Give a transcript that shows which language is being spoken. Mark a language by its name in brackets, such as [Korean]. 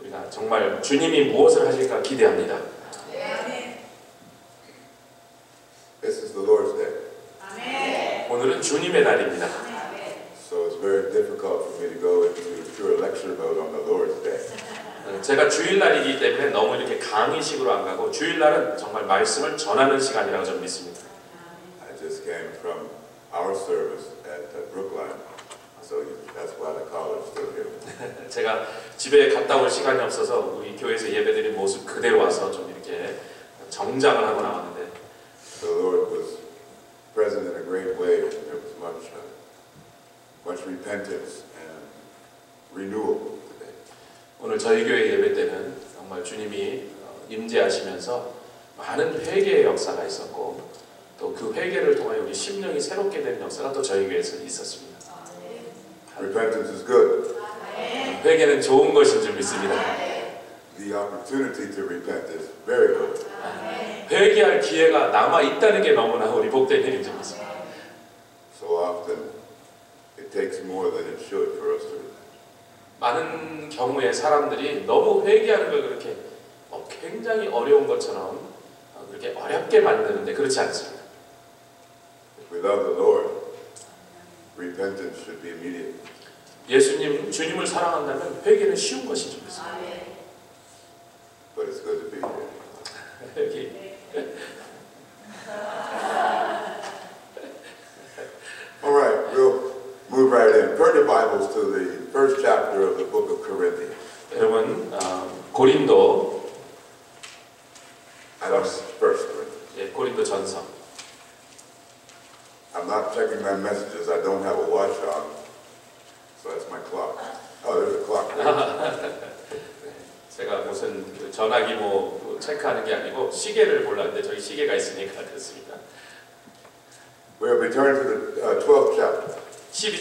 [Korean] 정말 주님이 무엇을 하실까 기대합니다. [English] This is the Lord's Day. [Korean] 오늘은 주님의 날입니다. [English] So it's very difficult for me to go into pure lecture mode on the Lord's Day. [Korean] 제가 주일날이기 때문에 너무 이렇게 강의식으로 안 가고 주일날은 정말 말씀을 전하는 시간이라고 저는 믿습니다. [English] I just came from our service at Brookline, so that's why the collar is still here. [Korean] 제가 집에 갔다 올 시간이 없어서 우리 교회에서 예배드린 모습 그대로 와서 좀 이렇게 정장을 하고 나왔는데 [English] The Lord was present in a great way. There was much repentance and renewal today. [Korean] 오늘 저희 교회 예배 때는 정말 주님이 임재하시면서 많은 회개의 역사가 있었고 또 그 회개를 통하여 우리 심령이 새롭게 되는 역사가 또 저희 교회에서 있었습니다. [English] Repentance is good. [Korean] 회개는 좋은 것인 줄 믿습니다. [English] The opportunity to repent is very good. [Korean] 회개할 기회가 남아 있다는 게 너무나 우리 복된 일인 줄 믿습니다. [English] So often it takes more than it should for us to repent. [Korean] 많은 경우에 사람들이 너무 회개하는 걸 그렇게 굉장히 어려운 것처럼 그렇게 어렵게 만드는데 그렇지 않습니다. [English] If we love the Lord, repentance should be immediate. [Korean] 주님을 사랑한다면 회개는 쉬운 것인 줄 믿습니다. [English] But it's good to be here. [Korean] 여기 [English] All right, we'll move right in. Turn your Bibles to the first chapter of the book of Corinthians. [Korean] 여러분 고린도 [English] First Corinthians. [Korean] 고린도 전서. [English] I'm not checking my messages. I don't have a watch on, so that's my clock. Oh, there's a clock there. [Korean] 제가 무슨 그 전화기 뭐 체크하는 게 아니고 시계를 몰랐는데 저기 시계가 있으니까 됐습니다. [English] We'll return to the 12th chapter.